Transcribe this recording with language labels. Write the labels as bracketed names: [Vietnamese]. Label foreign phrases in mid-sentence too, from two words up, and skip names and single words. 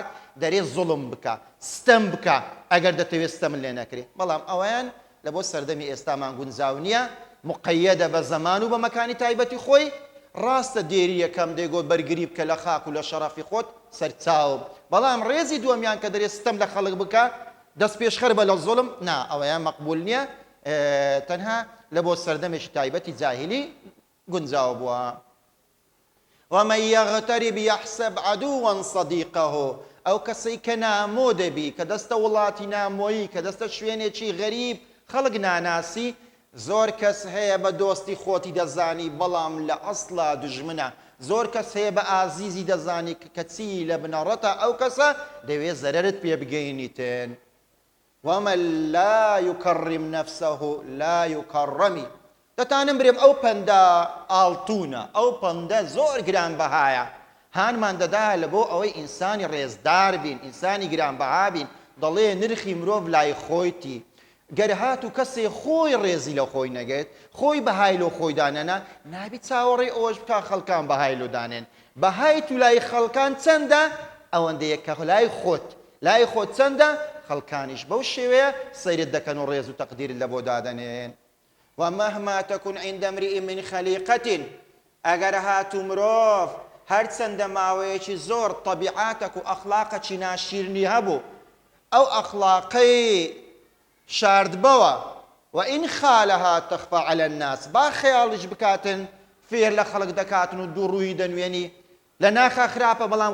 [Central Kurdish] دەرێ زوڵم بکە ستەم بکە ئەگەر دەتەوێت ستەمت لێ نەکرێ بەڵام ئەوەیان لە بۆ سەردەمی ئێستامان گونجاو نییە مقەیەدە بە زەمان و بە مەکانی تایبەتی خۆی ڕاستە دێری یەکەم دەیگۆ بەرگری بکە لە خاک و لە شەڕەفی خۆت سەرچاو بەڵام ڕێزی دووەمیان کە دەرێت ستەم لە خەڵک بکە دەست پێشخەر بە لە زوڵم نا ئەوەیان مەقبول نییە تەنها لە بۆ سەردەمێکی تایبەتی جاهیلی گونجاو بووە [Arabic] ومن يغترب يحسب عدوا صديقه [Central Kurdish] ئەو کەسەی کە نامۆ دەبی کە دەستە وڵاتی نامۆیی کە دەستە شوێنێکی غەریب خەڵک ناناسی زۆر کەس هەیە بە دۆستی خۆتی دەزانی بەڵام لە ئەسڵا دژمنە زۆر کەس هەیە بە ئازیزی دەزانی کەچی لە بنەڕەتە ئەو کەسە دەوێت زەرەرت پێ بگەینیتن [Arabic] ومن لا يكرم نفسه لا يكرم [Central Kurdish] دەتانم برێم ئەو پەندە ئاڵتونە ئەو پەندە زۆر گرانبەهایە هانمان دەدا لە بۆ ئەوەی ئینسانی ڕێزدار بین ئینسانی گرانبەها بین دەڵێ نرخی مرۆڤ لای خۆیتی گەر هات و کەسێ خۆی ڕێزی لە خۆی نەگێت خۆی بەهای لۆ خۆی دانەنا نابی چاوەڕێ ئەوەش بکە خەڵکان بەهای لۆ دانێن بەهای تو لای خەڵکان چەندە ئەوەندەیە کە لای خۆت چەندە خەڵکانیش بەو شێوەیە سەیرت دەکەن و ڕێز و تەقدیرت لە بۆ دادەنێن [Arabic] ومهما تكن عند امرئ من خليقة [Central Kurdish] ئەگەر هات و مرۆڤ هەرچەندە ماوەیەکی زۆر طەبیعاتێک و ئەخلاقێکی ناشیرنی هەبوو ئەو ئەخلاقەی شاردبەوە [Arabic] وئین خالەها تەخفە عەلە الناس [Central Kurdish] با خەیاڵیش بکاتن فێر لە خەڵک دەکاتن و دوو ڕووی دەنوێنی لە ناخە خراپە بەڵام